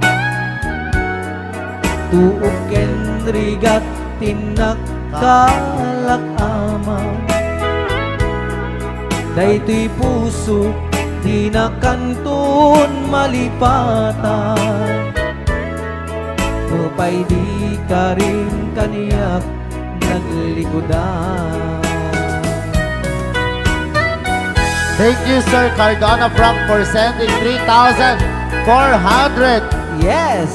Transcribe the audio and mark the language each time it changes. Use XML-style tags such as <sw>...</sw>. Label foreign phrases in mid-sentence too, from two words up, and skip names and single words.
<ilo>Tuok ken rigat tinakkalak amaw Daytoy puso di na kanton malipatan Nupay di ka rin kaniyak naglikodan</ilo> <en>Thank you, Sir Cardona Frank, for sending 3,400 Yes!</en>